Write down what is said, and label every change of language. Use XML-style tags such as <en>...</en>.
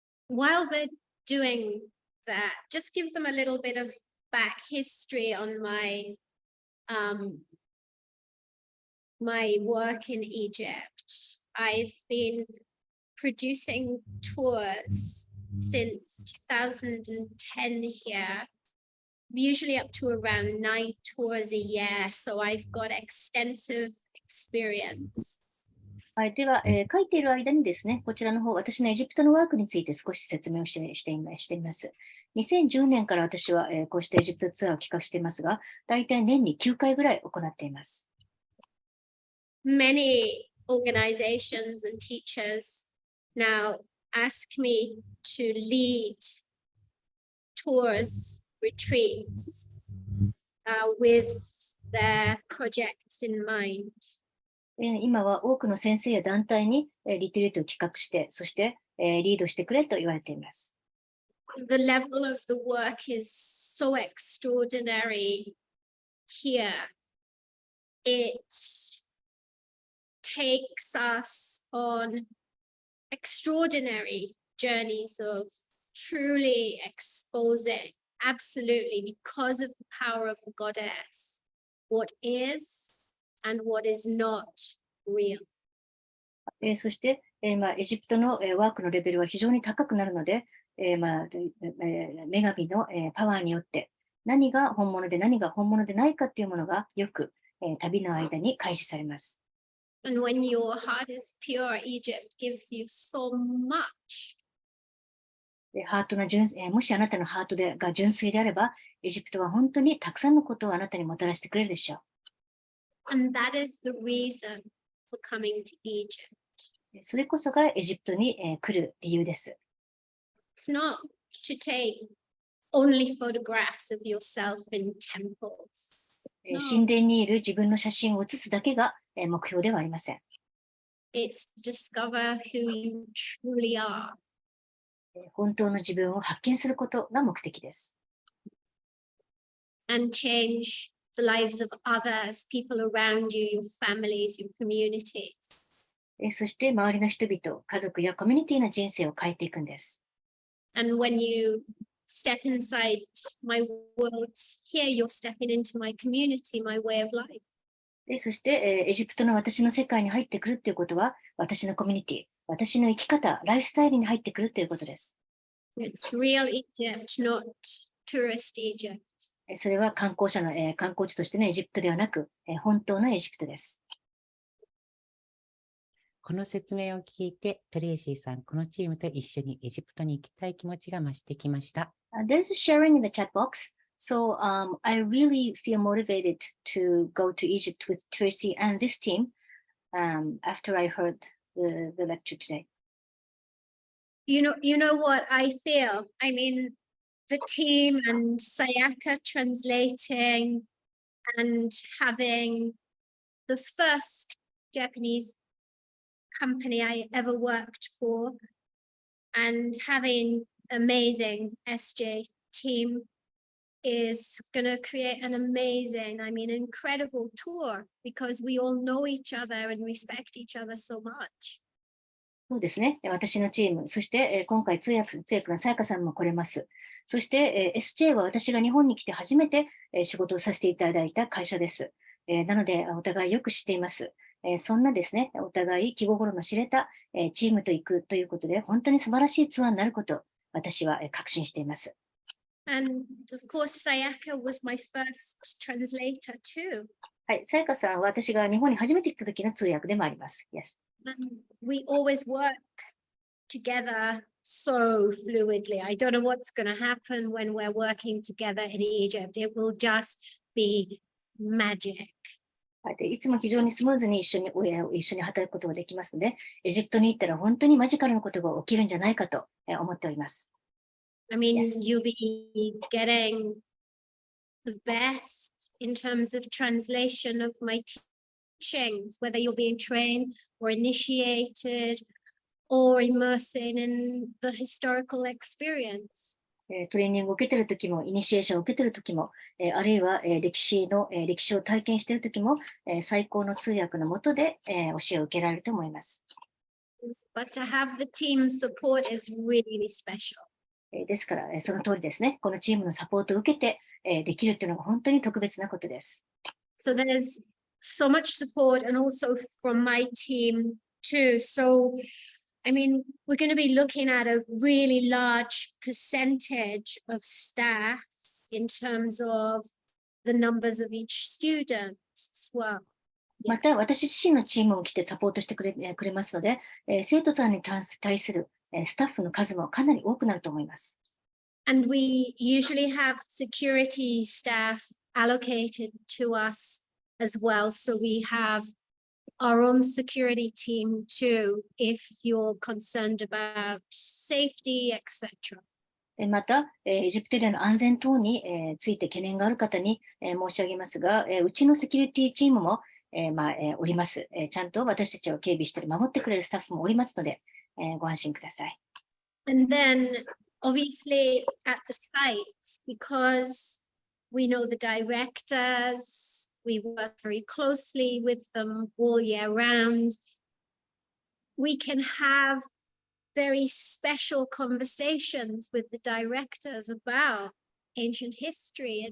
<en>While they're doing that, just give them a little bit of back history on my work in Egypt. I've been producing tours since 2010 here, usually up to around 9 tours a year. So I've got extensive experience.</en> <ja>はい、では、書いている間にですね、こちらの方、私のエジプトのワークについて少し説明をしてみます。 2010年から私はこうしたエジプトツアーを企画していますが、大体年に9回ぐらい行っています。</ja> <en>Many organizations and teachers now ask me to lead tours, retreats with their projects in mind.</en> <ja>今は多くの先生や団体にリトリートを企画して、そしてリードしてくれと言われています。</ja> <en>The level of the work is so extraordinary here. It takes us on extraordinary journeys of truly exposing, absolutely, because of the power of the goddess, what is and what is not real.</en> <ja>そして、エジプトのワークのレベルは非常に高くなるので、女神のパワーによって何が本物で何が本物でないかというものがよく旅の間に開示されます。</ja> <en>And when your heart is pure, Egypt gives you so much.</en> <ja>ハートのもしあなたのハートが純粋であれば、エジプトは本当にたくさんのことをあなたにもたらしてくれるでしょう。</ja> <en>And that is the reason for coming to Egypt.</en> <ja>それこそがエジプトに来る理由です。</ja> <en>It's not to take only photographs of yourself in temples.</en> <ja>神殿にいる自分の写真を写すだけが目標ではありません。</ja> <en>It's to discover who you truly are.</en> <ja>本当の自分を発見することが目的です。</ja> <en>And change the lives of others, people around you, your families, your communities.</en> <ja>そして周りの人々、家族やコミュニティの人生を変えていくんです。</ja> <en>And when you step inside my world here, you're stepping into my community, my way of life.</en> <ja>そして、エジプトの私の世界に入ってくるということは、私のコミュニティ、私の生き方、ライフスタイルに入ってくるということです。</ja> <en>It's real Egypt, not tourist Egypt.</en> <ja>それは観光地としてのエジプトではなく、本当のエジプトです。この説明を聞いて、トレイシーさん、このチームと一緒にエジプトに行きたい気持ちが増してきました。</ja> <en>There's a sharing in the chat box. So I really feel motivated to go to Egypt with Tracy and this team after I heard the lecture today. You know what I feel? I mean, the team and Sayaka translating and having the first Japanese company I ever worked for and having amazing SJ team is going to create an amazing, incredible tour because we all know each other and respect each other so much.</en> <ja>そうですね。私のチーム、そして今回通訳のさやかさんも来れます。そして SJ は私が日本に来て初めて仕事をさせていただいた会社です。なのでお互いよく知っています。そんなですね、お互い気心の知れたチームと行くということで、本当に素晴らしいツアーになることを私は確信しています。</ja> <en>And of course, Sayaka was my first translator too.</en> <ja>はい、さやかさんは私が日本に初めて来た時の通訳でもあります。</ja> <en>Yes. And we always work together so fluidly. I don't know what's going to happen when we're working together in Egypt. It will just be magic.</en> <ja>いつも非常にスムーズに一緒に働くことができますので、エジプトに行ったら本当にマジカルなことが起きるんじゃないかと思っております。</ja> <en>I mean, Yes. you'll be getting the best in terms of translation of my teachings, whether you're being trained or initiated or immersing in the historical experience.</en> <ja>トレーニングを受けているときも、イニシエーションを受けているときも、あるいは歴史を体験しているときも、最高の通訳のもとで教えを受けられると思います。</ja> <en>But to have the team support is really special.</en> <ja>ですから、その通りですね。このチームのサポートを受けてできるというのが本当に特別なことです。</ja> <en>So there's so much support and also from my team too. So, I mean, we're going to be looking at a really large percentage of staff in terms of the numbers of each student as well.</en> <ja>また、私自身のチームを来てサポートしてくれますので、生徒さんに対するスタッフの数もかなり多くなると思います。</ja> <en>And we usually have security staff allocated to us as well. So we have our own security team too, if you're concerned about safety, etc.</en> <ja>また、エジプトでの安全等について懸念がある方に申し上げますが、うちのセキュリティチームもおります。ちゃんと私たちを警備したり守ってくれるスタッフもおりますので、ご安心ください。</ja> <en>And then obviously at the sites, because we know the directors, we work very closely with them all year round, we can have very special conversations with the directors about ancient history.</en>